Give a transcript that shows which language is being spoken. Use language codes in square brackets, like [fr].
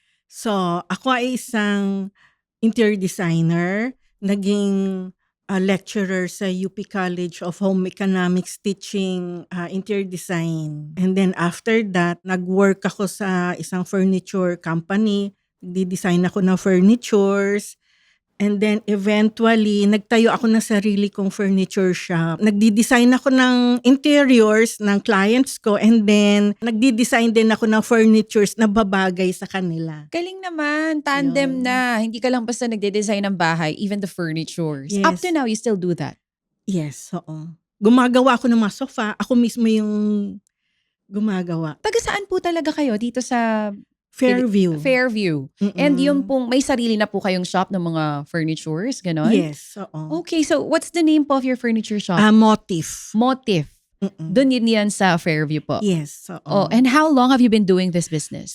[tl] So, ako ay isang interior designer. [en] Naging lecturer sa UP College of Home Economics teaching interior design. And then after that, nag-work ako sa isang furniture company. [tl] Nagdi-design ako ng furnitures. And then eventually, nagtayo ako ng sarili kong furniture shop. Nagdi-design ako ng interiors ng clients ko and then nagdi-design din ako ng furnitures na babagay sa kanila. Galing naman, tandem Yun. na. Hindi ka lang basta nagde-design ng bahay, [en] even the furnitures. Yes. Up to now, you still do that? Yes, oo. [tl] Gumagawa ako ng mga sofa. Ako mismo yung gumagawa. Taga saan po talaga kayo dito sa Fairview. Fairview? Mm-mm. And yung pong, may sarili na po kayong shop ng mga furnitures, ganon? [en] Yes, oo. Okay, so what's the name po of your furniture shop? Motif. Motif. Mm-mm. [tl] Doon yun yan sa Fairview po. [en] Yes, oo. Oh, and how long have you been doing this business?